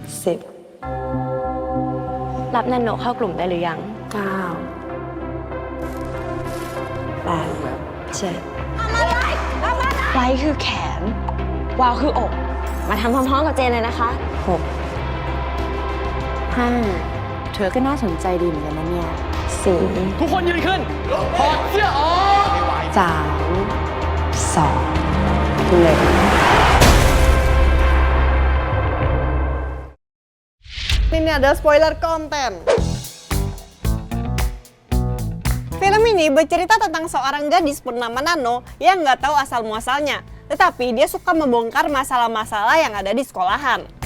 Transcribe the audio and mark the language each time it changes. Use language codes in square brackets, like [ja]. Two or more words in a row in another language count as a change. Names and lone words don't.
[th] 10 รับนันโนเข้ากลุ่มได้หรือยัง9 8 7ไว้คือแขนวาวคืออกมาทำพร้อมๆกับเจนเลยนะคะ 6 5เธอก็น่าสนใจดีเหมือนกันนะเนี่ย4 ทุกคนยืนขึ้นถอดเสื้อออก 3 2 [id] Ini ada spoiler konten. Film ini bercerita tentang seorang gadis bernama Nano yang nggak tahu asal muasalnya, tetapi dia suka membongkar masalah-masalah yang ada di sekolahan.